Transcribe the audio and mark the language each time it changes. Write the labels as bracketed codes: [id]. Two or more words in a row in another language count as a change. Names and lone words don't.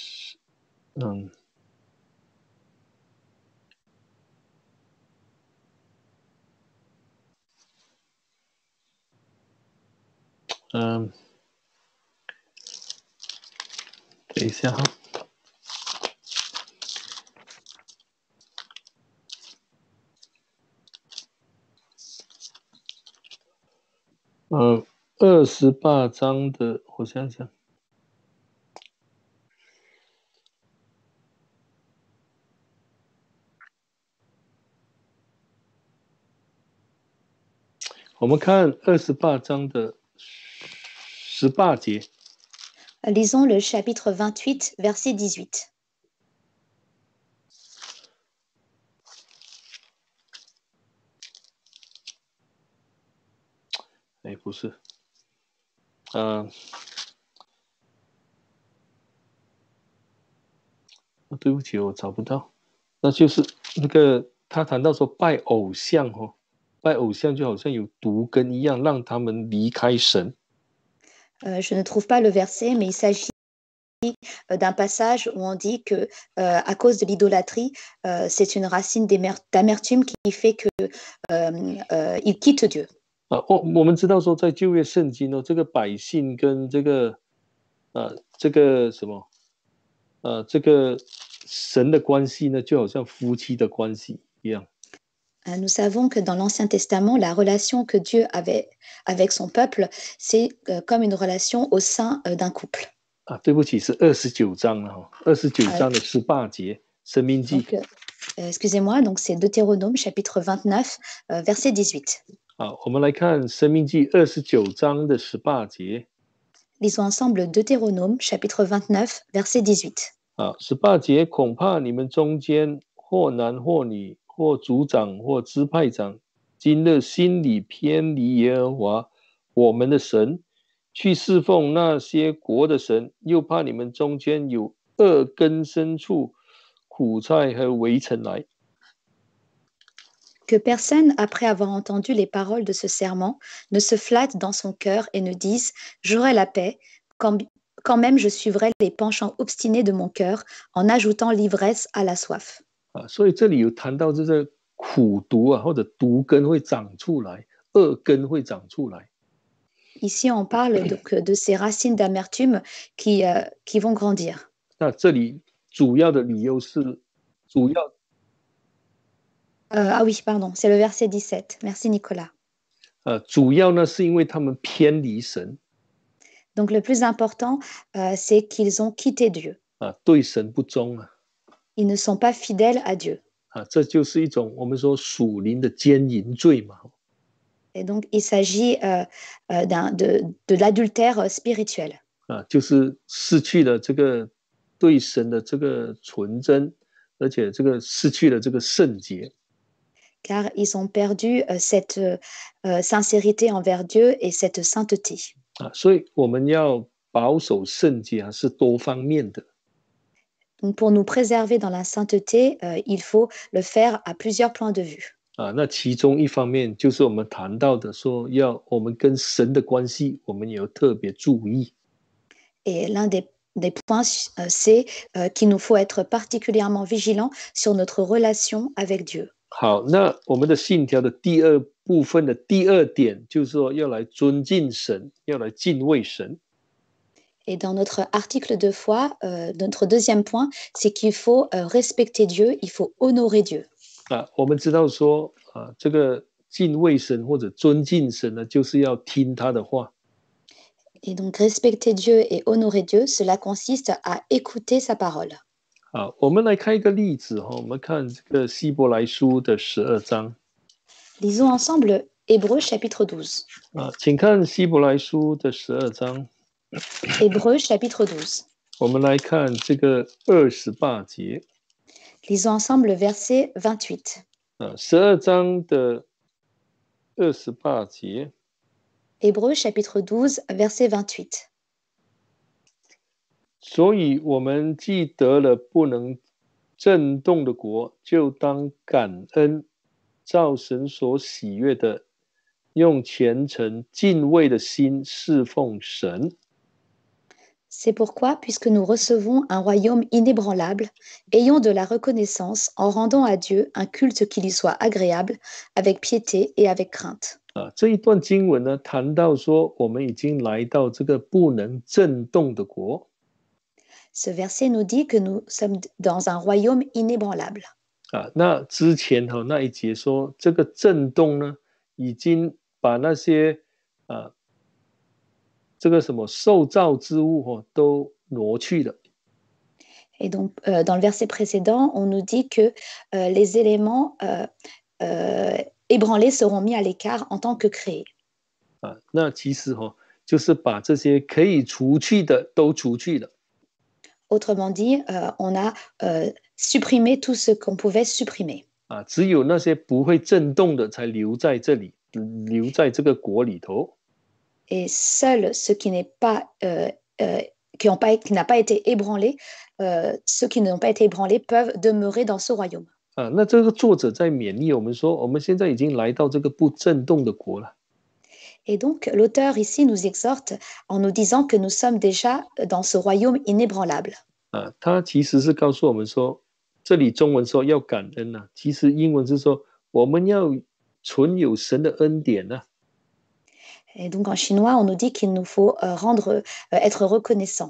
[zh] 等一下28章的，我想想，我们看28章的18节。 [fr] Lisons le chapitre 28, verset 18. [zh] 不是，对不起，我找不到。那就是那个他谈到说拜偶像拜偶像就好像有毒根一样，让他们离开神。 [fr] Je ne trouve pas le verset, mais il s'agit d'un passage où on dit que à cause de l'idolâtrie, c'est une racine d'amertume qui fait que ils quittent Dieu. [zh] 我们知道说在旧约圣经这个百姓跟这个什么这个神的关系呢，就好像夫妻的关系一样。 [fr] Nous savons que dans l'Ancien Testament, la relation que Dieu avait avec son peuple, c'est comme une relation au sein d'un couple. [zh] 对不起，是29章了29章的18节，申命记。 [fr] Excusez-moi, donc c'est Deutéronome chapitre 29, verset 18. [zh] 我们来看申命记29章的18节。 [fr] Lisons ensemble Deutéronome chapitre 29, verset 18. [zh] 18 节，恐怕你们中间或男或女，或族长或支派长，今日心里偏离耶和华我们的神，去侍奉那些国的神，又怕你们中间有恶根深处，苦菜和围城来。 [fr] Que personne, après avoir entendu les paroles de ce serment, ne se flatte dans son cœur et ne dise « J'aurai la paix », quand même je suivrai les penchants obstinés de mon cœur en ajoutant l'ivresse à la soif. [zh] 所以这里有谈到这个苦毒或者毒根会长出来， 恶根会长出来。 [fr] Ici, on parle donc de ces racines d'amertume qui vont grandir. [zh] 那这里主要的理由是，主要 [fr] Ah oui, pardon, c'est le verset 17. Merci Nicolas. [zh] 主要呢是因为他们偏离神 [fr] Donc le plus important, c'est qu'ils ont quitté Dieu. [zh] 对神不忠啊 [fr] Ils ne sont pas fidèles à Dieu. [zh] 这就是一种我们说属灵的奸淫罪嘛。 [fr] Et donc, il s'agit de l'adultère spirituel. [zh] 就是失去了这个对神的这个纯真，而且这个失去了这个圣洁。 [fr] Car ils ont perdu cette sincérité envers Dieu et cette sainteté. [zh] 所以我们要保守圣洁是多方面的。 [fr] Donc, pour nous préserver dans la sainteté, il faut le faire à plusieurs points de vue. [zh] 那其中一方面就是我们谈到的说，要我们跟神的关系，我们也要特别注意。 [fr] Et l'un des points, c'est qu'il nous faut être particulièrement vigilants sur notre relation avec Dieu. [zh] 好，那我们的信条的第二部分的第二点，就是说要来尊敬神，要来敬畏神。 [fr] Et dans notre article de foi, notre deuxième point, c'est qu'il faut respecter Dieu, il faut honorer Dieu. [zh] 我们知道说这个敬畏神或者尊敬神呢，就是要听他的话。 [fr] Et donc respecter Dieu et honorer Dieu, cela consiste à écouter sa parole. [zh] 我们来看一个例子我们看这个希伯来书的12章。 [fr] Lisons ensemble Hébreux chapitre 12. [zh] 请看希伯来书的12章。 [fr] Hébreux chapitre 12. [zh] 我们来看这个28节。 [fr] Lisons ensemble le verset 28. [zh] 12 章的28节。 [fr] Hébreux chapitre 12, verset 28. [zh] 所以我们既得了不能震动的国，就当感恩，照神所喜悦的，用虔诚敬畏的心侍奉神。 [fr] C'est pourquoi, puisque nous recevons un royaume inébranlable, ayons de la reconnaissance en rendant à Dieu un culte qui lui soit agréable, avec piété et avec crainte. [zh] 这一段经文呢，谈到说我们已经来到这个不能震动的国。 [fr] Ce verset nous dit que nous sommes dans un royaume inébranlable. [zh] 那之前那一节说这个震动呢，已经把那些这个什么受造之物都挪去了。 [fr] Et donc, dans le verset précédent, on nous dit que les éléments ébranlés seront mis à l'écart en tant que créés. [zh] 那其实就是把这些可以除去的都除去了。 [fr] Autrement dit, on a supprimé tout ce qu'on pouvait supprimer. [zh] 只有那些不会震动的才留在这里，留在这个国里头。 [fr] Et seul ce qui n'est pas, qui n'a pas été ébranlé, ceux qui n'ont pas été ébranlés peuvent demeurer dans ce royaume. [zh] 那这个作者在勉励我们说，我们现在已经来到这个不震动的国了。 [fr] Et donc, l'auteur ici nous exhorte en nous disant que nous sommes déjà dans ce royaume inébranlable. [zh] 他其实是告诉我们说，这里中文说要感恩其实英文是说我们要存有神的恩典 [fr] Et donc, en chinois, on nous dit qu'il nous faut être reconnaissant.